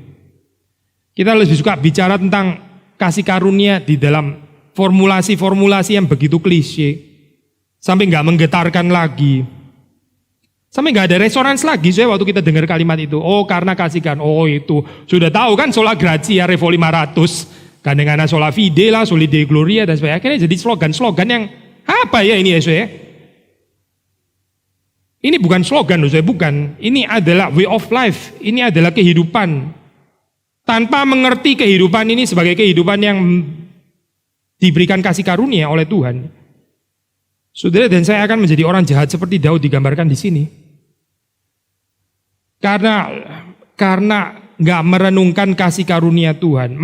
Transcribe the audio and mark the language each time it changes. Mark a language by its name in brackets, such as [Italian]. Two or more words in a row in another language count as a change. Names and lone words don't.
[Indonesian] Kita lebih suka bicara tentang kasih karunia di dalam formulasi-formulasi yang begitu klise. Sampai gak menggetarkan lagi. Sampai gak ada resonans lagi saya waktu kita dengar kalimat itu. Oh karena kasihkan, oh itu. Sudah tahu kan [Latin] sola gratia [Indonesian] Revo 500. Kadang-kadang [Latin] sola fide [Indonesian] lah, [Latin] soli dei gloria [Indonesian] dan sebagainya. Akhirnya jadi slogan-slogan yang apa ya ini ya saya? Ini bukan slogan loh saya, bukan. Ini adalah [English] way of life, [Indonesian] ini adalah kehidupan. Tanpa mengerti kehidupan ini sebagai kehidupan yang diberikan kasih karunia oleh Tuhan. Saudara dan saya akan menjadi orang jahat seperti Daud digambarkan di sini. Karena nggak merenungkan kasih karunia Tuhan.